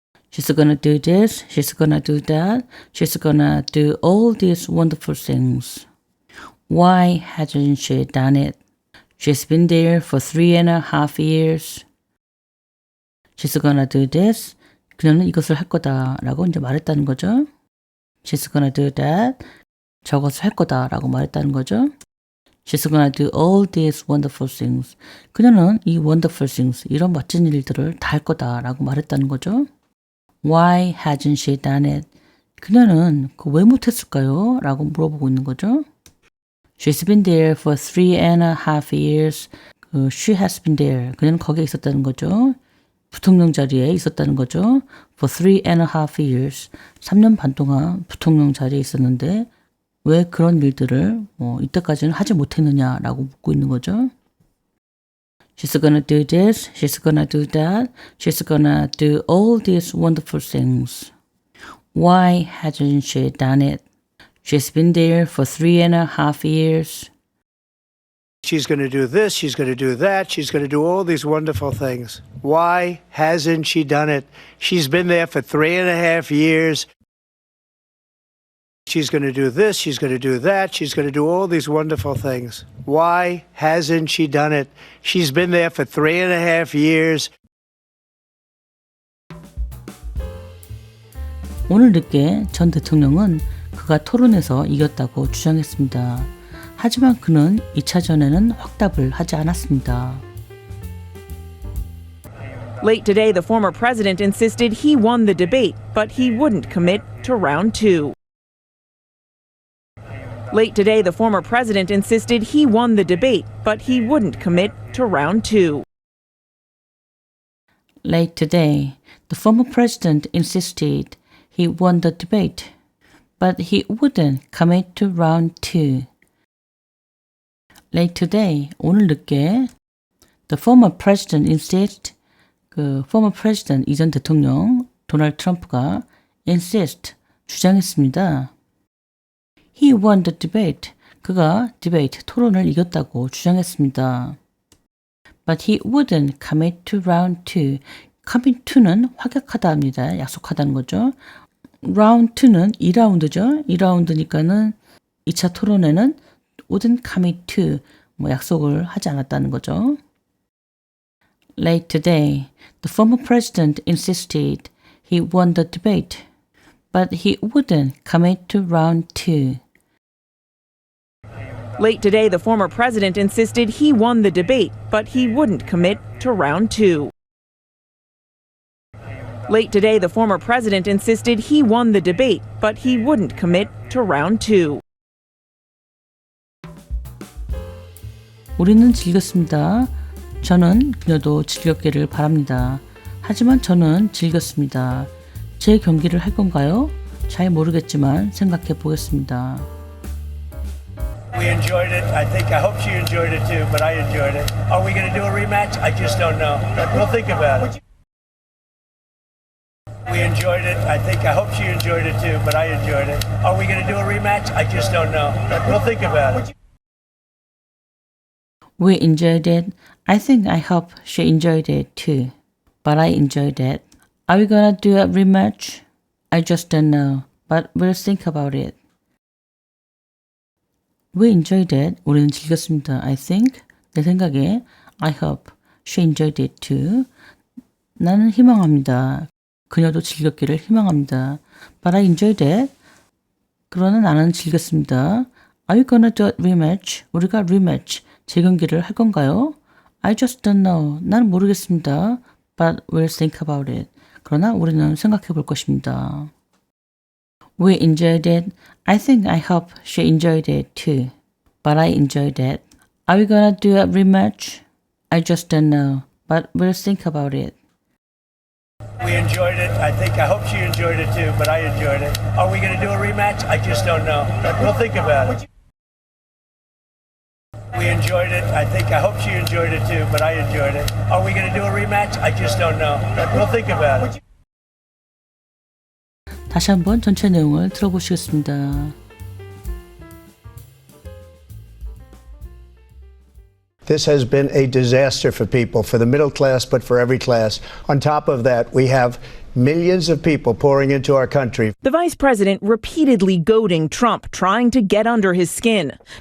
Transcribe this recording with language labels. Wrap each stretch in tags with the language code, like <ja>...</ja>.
<en>She's gonna do this, she's gonna do that, she's gonna do all these wonderful things. Why hasn't she done it? She's been there for 3.5 years. She's gonna do this.</en> <ko>그녀는 이것을 할 거다라고 이제 말했다는 거죠.</ko> <en>She's gonna do that.</en> <ko>저것을 할 거다라고 말했다는 거죠.</ko> <en>She's gonna do all these wonderful things.</en> <ko>그녀는 이</ko> <en>wonderful things,</en> <ko>이런 멋진 일들을 다 할 거다라고 말했다는 거죠.</ko> <en>Why hasn't she done it?</en> <ko>그녀는 왜 못했을까요? 라고 물어보고 있는 거죠.</ko> <en>She's been there for 3.5 years. She has been there.</en> <ko>그녀는 거기에 있었다는 거죠. 부통령 자리에 있었다는 거죠.</ko> <en>For 3.5 years.</en> <ko>3년 반 동안 부통령 자리에 있었는데 왜 그런 일들을 이때까지는 하지 못했느냐라고 묻고 있는 거죠.</ko> <en>She's gonna do this, she's gonna do that, she's gonna do all these wonderful things. Why hasn't she done it? She's been there for 3.5 years. She's going to do this, she's going to do that, she's going to do all these wonderful things. Why hasn't she done it? She's been there for 3.5 years. She's going to do this, she's going to do that, she's going to do all these wonderful things. Why hasn't she done it? She's been there for 3.5 years.</en> <ko>오늘 늦게 전 대통령은 그가 토론에서 이겼다고 주장했습니다. 하지만 그는 2차전에는 확답을 하지 않았습니다.</ko> <en>Late today, the former president insisted he won the debate, but he wouldn't commit to round 2. Late today, the former president insisted he won the debate, but he wouldn't commit to round 2. Late today, the former president insisted he won the debate, but he wouldn't commit to round 2. Late today,</en> <ko>오늘 늦게,</ko> <en>the former president insisted,</en> <ko>그</ko> <en>former president,</en> <ko>이전 대통령 도널드 트럼프가</ko> <en>insist,</en> <ko>주장했습니다.</ko> <en>He won the debate.</en> <ko>그가 debate, 토론을 이겼다고 주장했습니다.</ko> <en>But he wouldn't commit to round 2.</en> <ko>commit to는 확약하다 합니다. 약속하다는 거죠. round 2는 2라운드죠. 2라운드니까는 2차 토론에는</ko> <en>wouldn't commit to</en> <ko>약속을 하지 않았다는 거죠.</ko> <en>Late today, the former president insisted he won the debate, but he wouldn't commit to round two. Late today, the former president insisted he won the debate, but he wouldn't commit to round two. Late today, the former president insisted he won the debate, but he wouldn't commit to round two.</en> <ko>우리는 즐겼습니다. 저는 그녀도 즐겼기를 바랍니다. 하지만 저는 즐겼습니다. 제 경기를 할 건가요? 잘 모르겠지만 생각해 보겠습니다.</ko> <en>We enjoyed it. I hope she enjoyed it too, but I enjoyed it. Are we going to do a rematch? I just don't know. We'll think about it. We enjoyed it. I hope she enjoyed it too, but I enjoyed it. Are we going to do a rematch? I just don't know. We'll think about it. We enjoyed it. I hope she enjoyed it too, but I enjoyed it. Are we gonna do a rematch? I just don't know, but we'll think about it. We enjoyed it.</en> <ko>우리는 즐겼습니다.</ko> <en>I think.</en> <ko>내 생각에.</ko> <en>I hope she enjoyed it too.</en> <ko>나는 희망합니다. 그녀도 즐겼기를 희망합니다.</ko> <en>But I enjoyed it.</en> <ko>그러나 나는 즐겼습니다.</ko> <en>Are we gonna do a rematch?</en> <ko>우리가 rematch, 재경기를 할 건가요?</ko> <en>I just don't know.</en> <ko>나는 모르겠습니다.</ko> <en>But we'll think about it.</en> <ko>그러나 우리는 생각해 볼 것입니다.</ko> <en>We enjoyed it. I hope she enjoyed it too. But I enjoyed it. Are we gonna do a rematch? I just don't know. But we'll think about it. We enjoyed it. I hope she enjoyed it too, but I enjoyed it. Are we going to do a rematch? I just don't know. We'll think about it. We enjoyed it. I hope she enjoyed it too, but I enjoyed it. Are we going to do a rematch? I just don't know. We'll think about it.</en> <ko>다시 한번 전체 내용을 들어보시겠습니다.</ko> <en>This has been a disaster for people, for the middle class, but for every class. On top of that, we have millions of people pouring into our country. The vice president repeatedly goading Trump, trying to get under his skin.</en>